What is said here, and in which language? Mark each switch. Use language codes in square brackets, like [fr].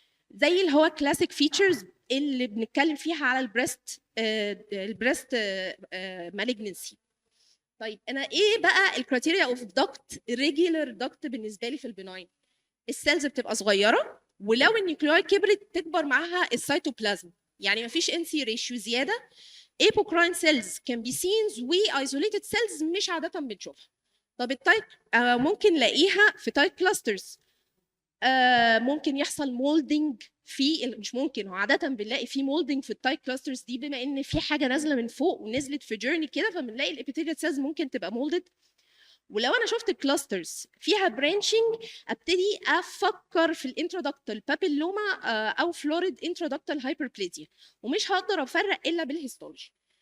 [ar] زي اللي هو كلاسيك فيتشرز اللي بنتكلم فيها على البريست مالجنسي. طيب انا ايه بقى الكرايتيريا اوف دكت ريجولار دكت بالنسبه لي في البناين؟ السيلز بتبقى صغيره ولو النيوكلياي كبرت تكبر معاها السيتوبلازم، يعني مفيش ان سي ريشيو زياده. [en] apocrine cells can be seen isolated cells [ar] مش عاده بنشوفها. طب التايب ممكن نلاقيها في تايب كلاسترز. ممكن يحصل مولدنج في مش ممكن، هو عاده بنلاقي في مولدنج في التايب كلاسترز دي، بما ان في حاجه نازله من فوق ونزلت في جيرني كده، فبنلاقي الابيثيليال سيلز ممكن تبقى مولدد. ولو انا شفت كلاسترز فيها برانشنج ابتدي افكر في الانترودكتال بابيلوما او فلوريد انترودكتال هايبربليزيا، ومش هقدر افرق الا بالهيستولوجي.